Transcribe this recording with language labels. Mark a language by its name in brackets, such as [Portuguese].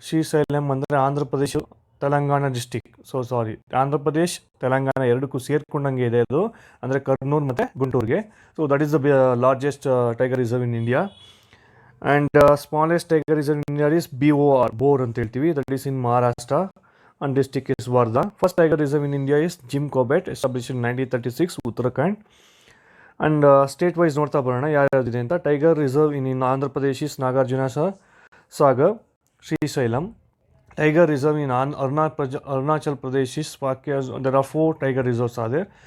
[Kannada] ಶ್ರೀಶೈಲಂ ಅಂದರೆ ಆಂಧ್ರ ಪ್ರದೇಶ ತೆಲಂಗಾಣ ಡಿಸ್ಟಿಕ್. ಆಂಧ್ರ ಪ್ರದೇಶ್ ತೆಲಂಗಾಣ ಎರಡಕ್ಕೂ ಸೇರ್ಕೊಂಡಂಗೆ ಇದೆ ಅದು, ಅಂದರೆ ಕರ್ನೂಲ್ ಮತ್ತು ಗುಂಟೂರಿಗೆ. [English] So that is the largest tiger reserve in India. And smallest tiger reserve in India is BOR, Bor [Kannada] ಅಂತ ಹೇಳ್ತೀವಿ. [English] That is in Maharashtra and district is Wardha. First tiger reserve in India is Jim Corbett, established in 1936, Uttarakhand. And state wise [Kannada] ನೋಡ್ತಾ ಬರೋಣ ಯಾರ್ಯಾವ್ದಿದೆ ಅಂತ. [English] Tiger reserve in Andhra Pradesh is Nagarjuna Sagar, Srisailam. Tiger reserve in Arunachal Pradesh is Pakya. There are 4 tiger reserves are there.